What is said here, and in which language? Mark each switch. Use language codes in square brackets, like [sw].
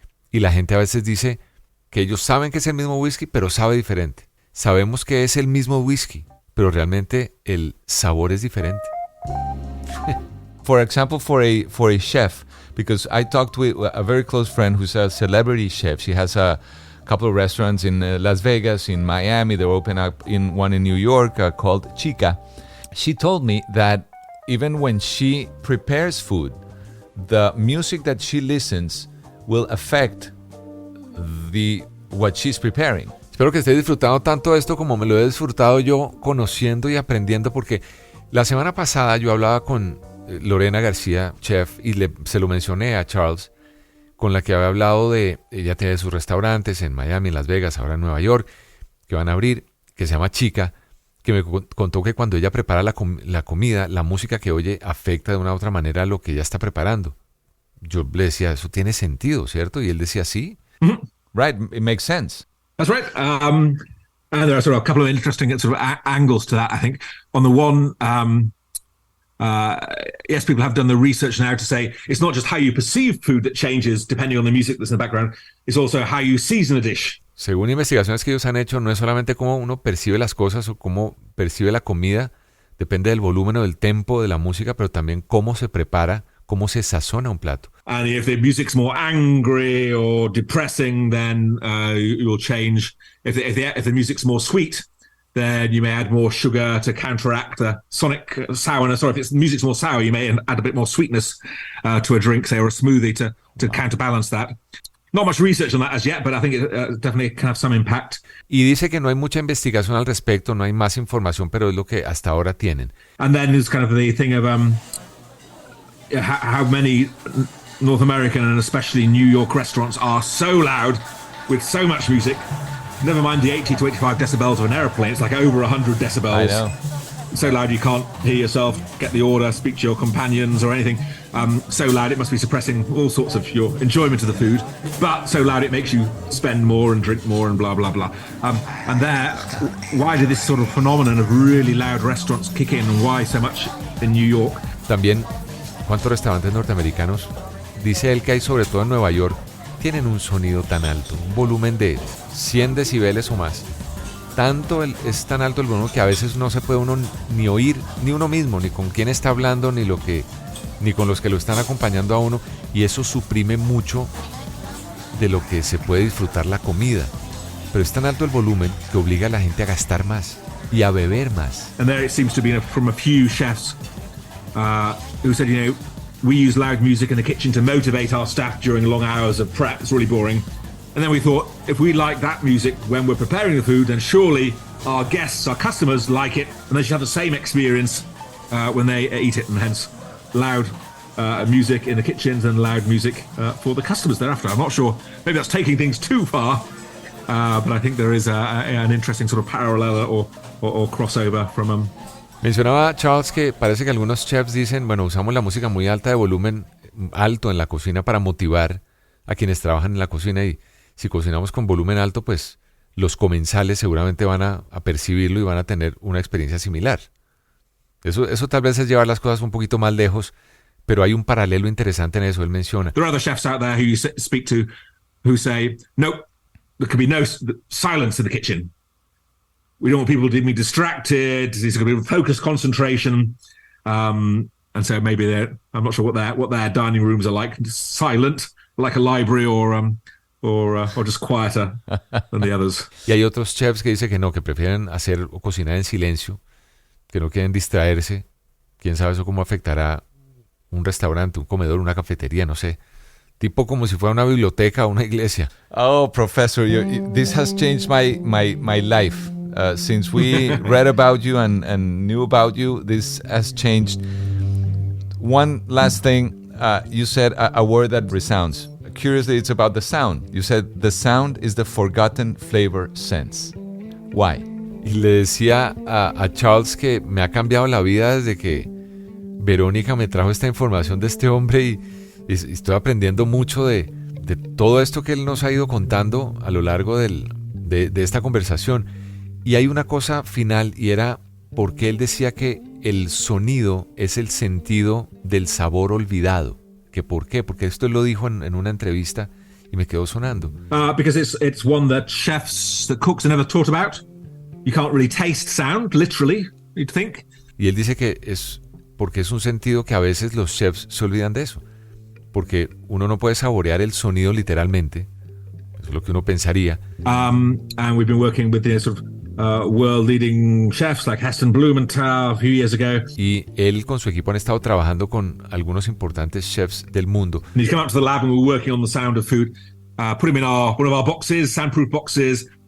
[es] Y la gente a veces dice que ellos saben que es el mismo whisky, pero sabe diferente. Sabemos que es el mismo whisky, pero realmente el sabor es diferente. [en] For example, for a chef, because I talked with a very close friend who's a celebrity chef. She has a couple of restaurants in Las Vegas, in Miami. They're open up in one in New York called Chica. She told me that even when she prepares food, the music that she listens will affect what she's preparing. [es] Espero que estés disfrutando tanto esto como me lo he disfrutado yo conociendo y aprendiendo, porque la semana pasada yo hablaba con Lorena García, chef, y se lo mencioné a Charles, con la que había hablado ella tiene sus restaurantes en Miami, en Las Vegas, ahora en Nueva York, que van a abrir, que se llama Chica, que me contó que cuando ella prepara la comida, la música que oye afecta de una u otra manera a lo que ella está preparando. Yo le decía, eso tiene sentido, ¿cierto? Y él decía, sí. Mm-hmm. [en] Right, it makes sense. That's right. And there are sort of a couple of interesting sort of angles to that, I think. On the one, yes, people have done the research now to say it's not just how you perceive food that changes depending on the music that's in the background, it's also how you season a dish. Según investigaciones que ellos han hecho, no es solamente cómo uno percibe las cosas o cómo percibe la comida, depende del volumen o del tempo de la música, pero también cómo se prepara, cómo se sazona un plato. And if the music's more angry or depressing, then you'll change. If the music's more sweet, then you may add more sugar to counteract the sonic sourness. Or if music's more sour, you may add a bit more sweetness to a drink, say, or a smoothie to counterbalance that. Not much research on that as yet, but I think it definitely can have some impact. [es] Y dice que no hay mucha investigación al respecto, no hay más información, pero es lo que hasta ahora tienen. [en] And then there's kind of the thing of how many North American and especially New York restaurants are so loud with so much music. Never mind the 80 to 85 decibels of an airplane. It's like over 100 decibels. I know. So loud you can't hear yourself, get the order, speak to your companions or anything. So loud it must be suppressing all sorts of your enjoyment of the food. But so loud it makes you spend more and drink more and blah, blah, blah. And there, why did this sort of phenomenon of really loud restaurants kick in and why so much in New York? [es] También, ¿cuántos restaurantes norteamericanos? Dice él que hay sobre todo en Nueva York, tienen un sonido tan alto, un volumen de 100 decibeles o más. Es tan alto el volumen que a veces no se puede uno ni oír, ni uno mismo, ni con quién está hablando, ni con los que lo están acompañando a uno, y eso suprime mucho de lo que se puede disfrutar la comida. Pero es tan alto el volumen que obliga a la gente a gastar más y a beber más. [en] And there it seems to be from a few chefs who said, we use loud music in the kitchen to motivate our staff during long hours of prep. It's really boring. And then we thought, if we like that music when we're preparing the food, then surely our guests, our customers like it, and they should have the same experience when they eat it. And hence, loud music in the kitchens and loud music for the customers thereafter. I'm not sure, maybe that's taking things too far, but I think there is an interesting sort of parallel or crossover from [es] Mencionaba Charles que parece que algunos chefs dicen, bueno, usamos la música muy alta de volumen alto en la cocina para motivar a quienes trabajan en la cocina, y si cocinamos con volumen alto, pues los comensales seguramente van a percibirlo y van a tener una experiencia similar. Eso tal vez es llevar las cosas un poquito más lejos, pero hay un paralelo interesante en eso. Él menciona. [en] There are other chefs out there who you speak to who say, nope, there can be no silence in the kitchen. We don't want people to be distracted. There's going to be focused concentration. And so maybe I'm not sure what their dining rooms are like. Just silent, like a library or just quieter than the others. [es] Y hay otros chefs que dicen que no, que prefieren hacer o cocinar en silencio, que no quieren distraerse. Quién sabe eso cómo afectará un restaurante, un comedor, una cafetería, no sé. Tipo como si fuera una biblioteca o una iglesia. [en] Oh, Professor, this has changed my life. Since we read about you and knew about you, this has changed. One last thing, you said a word that resounds. Curiously, it's about the sound. You said the sound is the forgotten flavor sense. Why? [es] Y le decía a Charles que me ha cambiado la vida desde que Verónica me trajo esta información de este hombre, y estoy aprendiendo mucho de todo esto que él nos ha ido contando a lo largo de esta conversación. Y hay una cosa final, y era porque él decía que el sonido es el sentido del sabor olvidado. ¿Que por qué? Porque esto él lo dijo en una entrevista y me quedó sonando. [en] Because it's one that cooks have never thought about. You can't really taste sound, literally, you'd think. [es] Y él dice que es porque es un sentido que a veces los chefs se olvidan de eso. Porque uno no puede saborear el sonido literalmente. Eso es lo que uno pensaría. [en] And we've been working with the sort of world-leading chefs like Heston Blumenthal a few years ago. [es] Y él con su equipo han estado trabajando con algunos importantes chefs del mundo. [en] And he's come out to the lab and we're working on the sound of food. Put him in one of our boxes, soundproof boxes.